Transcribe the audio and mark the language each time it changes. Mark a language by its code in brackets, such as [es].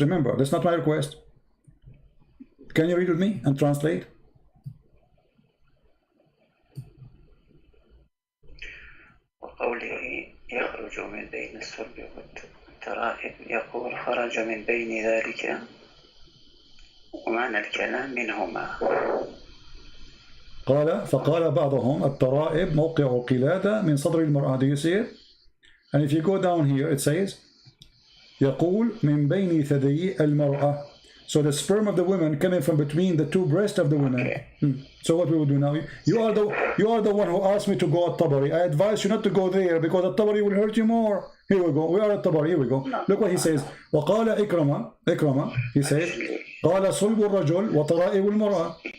[en] Remember, that's not my request. Can you read with me and translate? [ar] وقوله يخرج من بين الصلب والترائب يقول خرج من بين ذلك ومعنى الكلام منهما. فقال بعضهم الترائب موقع قلادة من صدر المرأة. [en] Do you see it? And if you go down here, it says [ar] يقول من بين ثديي المرأة. [en] So the sperm of the woman coming from between the two breasts of the woman. Okay. So what we will do now? You are the one who asked me to go at Tabari. I advise you not to go there because at Tabari will hurt you more. Here we go. We are at Tabari. Here we go. No. Look what he says. [ar] وقال إكرمة. [en] He says [ar] قال صلب الرجل وطرائب المرأة.